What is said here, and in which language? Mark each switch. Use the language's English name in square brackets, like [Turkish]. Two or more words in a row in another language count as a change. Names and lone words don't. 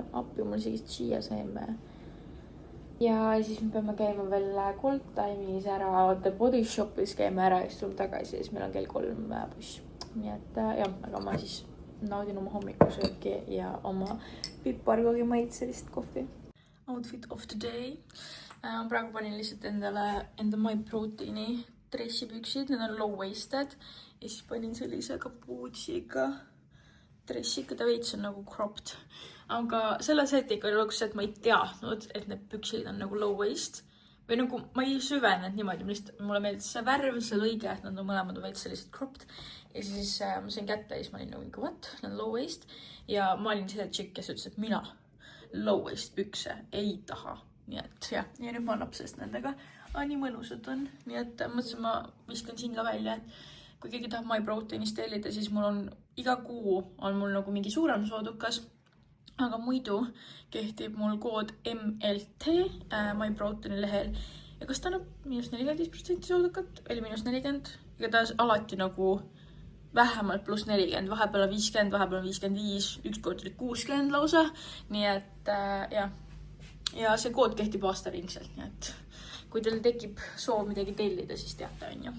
[Estonian] Appi mul isegi chia-seeme. Ja siis me peame käima veel Gold Time'is ära, The Body Shop'is käime ära ja siis tuleme tagasi ja siis meil on kell 3 buss. Nii et jah, aga ma siis naudin oma hommikusööki ja oma pipargogi maitselist kohvi. [English] Outfit of the day. [Estonian] Praegu panin lihtsalt enda My Proteini dressipüksid, need on low-waisted ja siis panin sellise kapuutsiga dressiga, ta veits on nagu cropped. Aga selle setiga oli lõpuks, et ma ei teadnud, et need püksid on nagu [English] low waist. [Estonian] Või nagu ma ei süvenenud niimoodi, mulle meeldis see värv, see lõige, et nad on mõlemad veits sellised cropped. Ja siis ma sain kätte ja siis ma olin nagu, [English] what? [Estonian] Need on [English] low waist. [Estonian] Ja ma olin see tšikk, kes ütles, et mina [English] low waist [Estonian] pükse ei taha. Nii et jah, ja nüüd ma annab sellest nendega. nii mõnusad on, nii et mõtlesin, ma viskan siin ka välja, et kui keegi tahab MyProteinist tellida, siis mul on iga kuu on mul nagu mingi suurem soodukas, aga muidu kehtib mul kood MLT MyProteini lehel ja kas ta annab -45% soodukat või -40, ega ta alati nagu vähemalt +40, vahepeal on 50, vahepeal on 55, ükskord oli 60 lausa, nii et ja see kood kehtib aastaringselt, nii et kui teil tekib soov midagi tellida, siis teate, on ju.